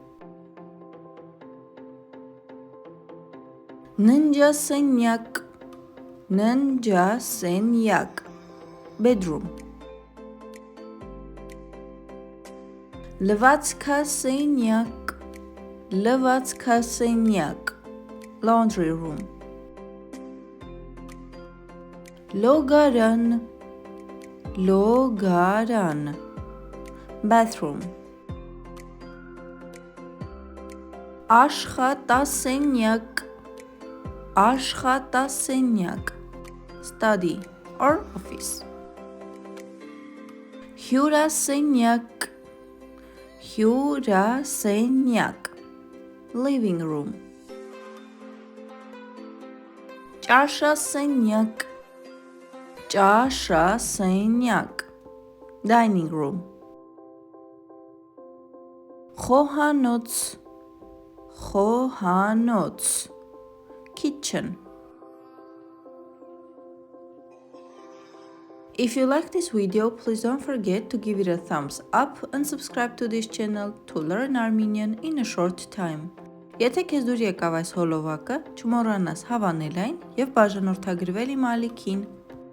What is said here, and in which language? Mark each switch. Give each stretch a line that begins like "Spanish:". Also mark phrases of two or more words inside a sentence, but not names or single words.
Armenian: Ննջասենյակ, ննջասենյակ, bedroom. Լվացքասենյակ, լվացքասենյակ,
English: laundry room.
Armenian: Լոգարան, լոգարան, bathroom. Աշխատասենյակ, աշխատասենյակ,
English: study or office.
Armenian: Հյուրասենյակ, հյուրասենյակ,
English: living room.
Armenian: Ճաշասենյակ, ճաշասենյակ,
English: dining room.
Armenian: Խոհանոց, խոհանոց,
English: kitchen. If you like this video, please don't forget to give it a thumbs up and subscribe to this channel to learn Armenian in a short time.
Armenian: Եթե քեզ դուր եկավ այս հոլովակը, չմոռանաս հավանել այն եւ բաժանորդագրվել իմ ալիքին։